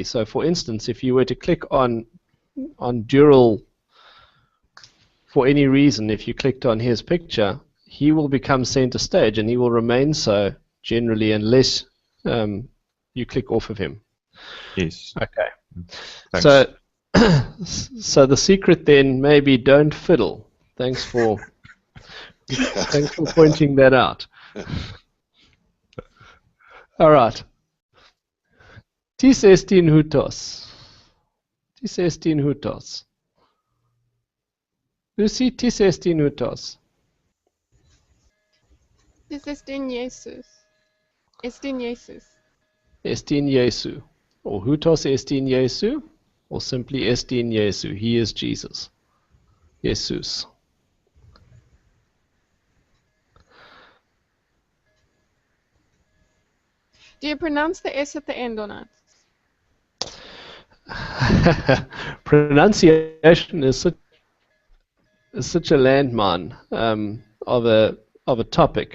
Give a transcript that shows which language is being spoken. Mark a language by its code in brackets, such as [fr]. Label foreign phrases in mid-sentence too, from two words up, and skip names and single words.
[en] So for instance, if you were to click on Dural for any reason, if you clicked on his picture, he will become center stage and he will remain so generally unless you click off of him. Yes. Okay. Thanks. So, so the secret then may be don't fiddle. Thanks for pointing that out. All right. [el] Τίς ἐστιν οὗτος. Τίς ἐστιν οὗτος. Lucy, τίς ἐστιν οὗτος. Τίς ἐστιν Jesus. Estin Jesus. Ἐστιν Jesu. Or οὗτος ἐστιν Jesu. [en] Or simply estin Jesu. He is Jesus. Jesus. Do you pronounce the S at the end or not? Pronunciation is such a landmine of a topic.